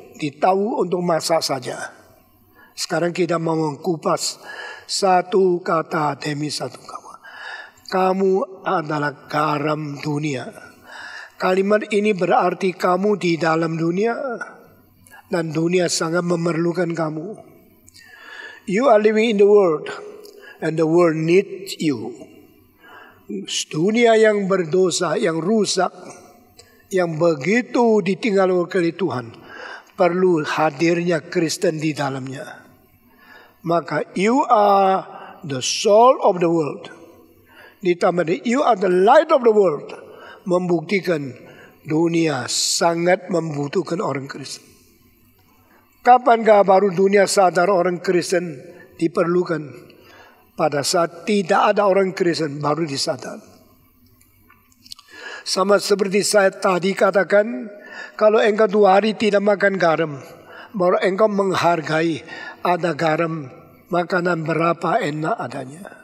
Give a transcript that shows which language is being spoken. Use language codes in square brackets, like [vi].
[id] Ditahu untuk masak saja. Sekarang kita mau mengkupas satu kata demi satu kata. Kamu adalah garam dunia. Kalimat ini berarti kamu di dalam dunia dan dunia sangat memerlukan kamu. [en] You are living in the world and the world needs you. [id] Dunia yang berdosa, yang rusak, yang begitu ditinggal oleh Tuhan, perlu hadirnya Kristen di dalamnya. Maka [en] you are the soul of the world. [id] Ditambah [en] you are the light of the world. [id] Membuktikan dunia sangat membutuhkan orang Kristen. Kapankah baru dunia sadar orang Kristen diperlukan? Pada saat tidak ada orang Kristen baru disadar. Sama seperti saya tadi katakan, kalau engkau 2 hari tidak makan garam, baru engkau menghargai ada garam, makanan berapa enak adanya.